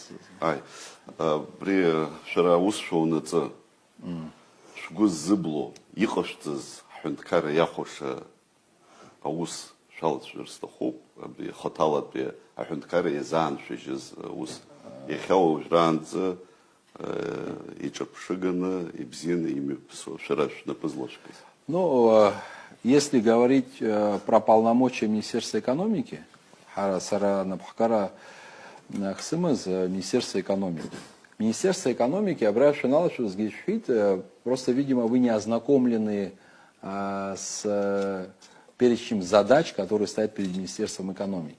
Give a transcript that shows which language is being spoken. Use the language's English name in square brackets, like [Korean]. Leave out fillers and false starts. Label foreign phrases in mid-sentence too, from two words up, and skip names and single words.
[Abkhazian] абри шәара аус шәоунаҵы шәгәы ззыбло иҟашәҵаз ҳҳәынҭқарра иахәаша аус шәалацәажәар сҭахуп. Абри хаҭалатәи аҳәынҭқарра иазааншәыжьыз аус иахьа уажәраанӡа иҿаԥшыганы ибзианы имҩаԥысуа шәара шәнапы злашәкыз. [Russian] Если говорить про полномочия Министерства экономики, [Abkhazian] Сара Напхакара Хсымаз, [Russian] Министерство экономики. Министерство экономики, просто, видимо, вы не ознакомлены с перечнем задач, которые стоят перед Министерством экономики.